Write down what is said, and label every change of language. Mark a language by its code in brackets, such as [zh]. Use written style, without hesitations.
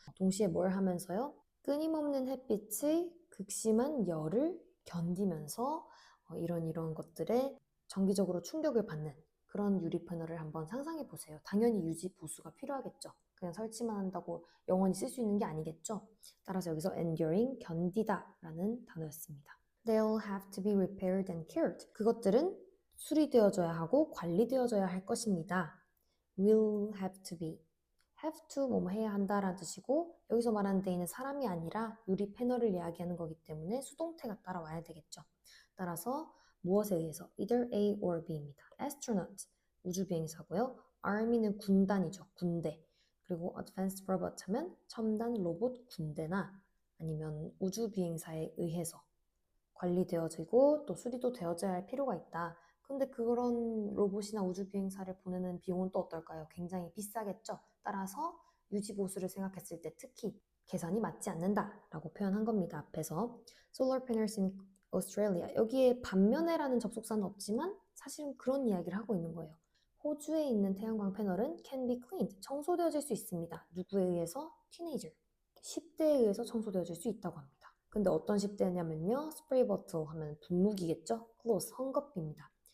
[ko] 동시에 뭘 하면서요? 끊임없는 햇빛의 극심한 열을 견디면서 이런 것들에 정기적으로 충격을 받는 그런 유리 패널을 한번 상상해 보세요. 당연히 유지 보수가 필요하겠죠. 그냥 설치만 한다고 영원히 쓸 수 있는 게 아니겠죠. 따라서 여기서 enduring, 견디다 라는 단어였습니다. [en] They'll have to be repaired and cared. [ko] 그것들은 수리되어져야 하고 관리되어져야 할 것입니다. [en] will have to be. [ko] have to 뭐뭐 해야 한다라는 뜻이고 여기서 말하는 they는 사람이 아니라 유리 패널을 이야기하는 거기 때문에 수동태가 따라와야 되겠죠. 따라서 무엇에 의해서 [en] either A or B [ko] 입니다. astronaut, 우주비행사고요. army는 군단이죠. 군대. 그리고 [en] advanced robot [ko] 하면 첨단 로봇 군대나 아니면 우주비행사에 의해서 관리되어지고 또 수리도 되어져야 할 필요가 있다. 근데 그런 로봇이나 우주 비행사를 보내는 비용은 또 어떨까요? 굉장히 비싸겠죠. 따라서 유지 보수를 생각했을 때 특히 계산이 맞지 않는다라고 표현한 겁니다. 앞에서 [en] Solar panels in Australia. [ko] 여기에 반면에라는 접속사는 없지만 사실은 그런 이야기를 하고 있는 거예요. 호주에 있는 태양광 패널은 [en] can be cleaned. [ko] 청소되어질 수 있습니다. 누구에 의해서? 티네이저. 10대에 의해서 청소되어질 수 있다고 합니다. 근데 어떤 10대냐면요. 스프레이 버틀 하면 분무기겠죠? close, 헝겊비입니다.